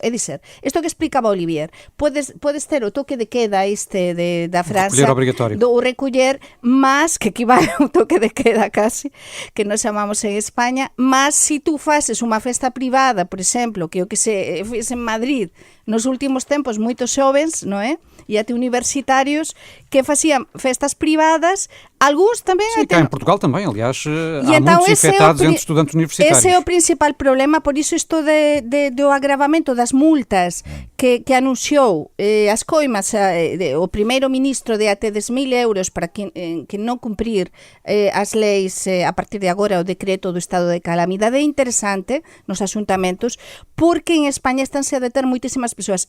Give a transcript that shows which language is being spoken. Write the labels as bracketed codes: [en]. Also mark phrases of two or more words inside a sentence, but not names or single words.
[gl] É dizer, isto que explicaba Olivier, podes ter o toque de queda da França, do recoller, mas que equivale ao toque de queda casi, que nos chamamos en España, mas se tú faces unha festa privada, por exemplo, que o que se fez en Madrid nos últimos tempos moitos xovens, non é? E até universitarios que facían festas privadas, algúns tamén... [pt] Sim, cá em Portugal também, aliás, há muitos infectados entre estudantes universitários. [gl] Ese é o principal problema, por iso isto do agravamento das multas que anunciou as coimas o primeiro ministro de até 10.000 euros para que non cumprir as leis a partir de agora, o decreto do estado de calamidade, é interesante nos asuntamentos, porque en España estánse a deter moitísimas persoas.